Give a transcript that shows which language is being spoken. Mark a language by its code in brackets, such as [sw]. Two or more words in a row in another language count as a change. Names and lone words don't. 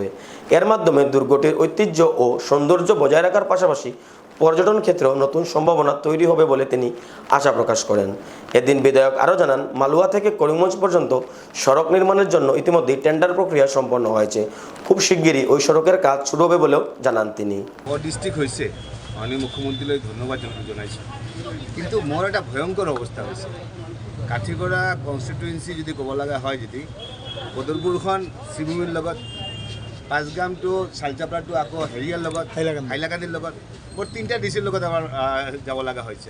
[bn] এর মাধ্যমে দুর্গটির ঐতিহ্য ও সৌন্দর্য বজায় রাখার পাশাপাশি পর্যটন ক্ষেত্রেও নতুন সম্ভাবনা তৈরি হবে বলে তিনি আশা প্রকাশ করেন। এদিন বিধায়ক আরও জানান, মালুয়া থেকে করিমগঞ্জ পর্যন্ত সড়ক নির্মাণের জন্য ইতিমধ্যেই টেন্ডার প্রক্রিয়া সম্পন্ন হয়েছে। খুব শিগগিরই ওই সড়কের কাজ শুরু হবে বলেও জানান তিনি। [as] ডিস্ট্রিক্ট হয়েছে মাননীয় মুখ্যমন্ত্রীলৈ ধন্যবাদ জনাইছোঁ, কিন্তু মোৰ এটা ভয়ংকৰ অৱস্থা হৈছে। কাঠিগড়া কনষ্টিটুৱেঞ্চি যদি ক'ব লগা হয়, যদি বদৰপুৰখন শ্ৰীভূমিৰ লগত, পাঁচগাম টু চালচাপৰা আকৌ হেৰিয়াৰ লগত, হাইলাকান্দিৰ লগত, মোৰ তিনিটা ডিচিৰ লগত আমাৰ যাব লগা হৈছে।